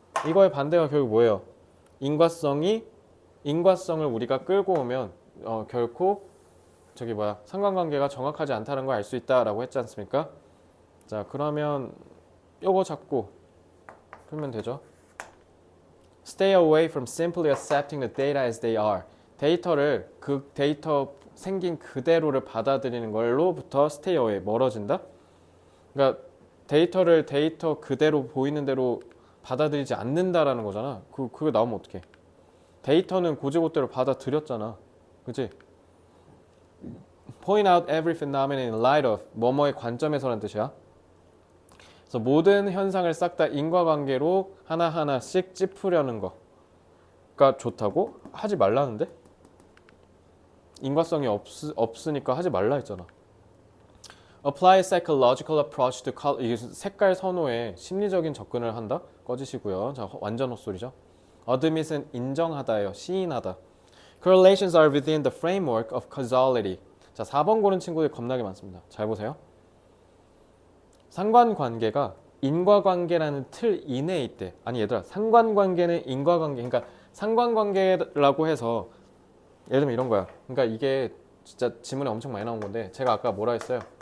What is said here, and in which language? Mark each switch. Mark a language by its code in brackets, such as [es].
[ko] 이거의 반대가 결국 뭐예요? 인과성을 우리가 끌고 오면 결코 상관관계가 정확하지 않다는 걸 알 수 있다라고 했지 않습니까? 자, 그러면 요거 잡고 풀면 되죠. [en] Stay away from simply accepting the data as they are. [ko] 데이터를 그 데이터 생긴 그대로를 받아들이는 걸로부터 stay away, 멀어진다. 그러니까 데이터를 데이터 그대로 보이는 대로 받아들이지 않는다라는 거잖아. 그거 나오면 어떡해? 데이터는 고지고대로 받아들였잖아. 그치? [en] Point out every phenomenon in light of [ko] 뭐뭐의 관점에서라는 뜻이야. 그래서 모든 현상을 싹 다 인과관계로 하나하나씩 짚으려는 거가 좋다고? 하지 말라는데? 인과성이 없으니까 하지 말라 했잖아. [en] Apply a psychological approach to color. [ko] 이게 색깔 선호에 심리적인 접근을 한다? 꺼지시고요. 자, 완전 헛소리죠. Admit은 인정하다예요. 시인하다. [en] Correlations are within the framework of causality. [ko] 자, 4번 고른 친구들 겁나게 많습니다. 잘 보세요. 상관관계가 인과관계라는 틀 이내에 있대. 아니 얘들아, 상관관계는 인과관계. 그러니까 상관관계라고 해서 예를 들면 이런 거야. 그러니까 이게 진짜 지문에 엄청 많이 나온 건데 제가 아까 뭐라 했어요?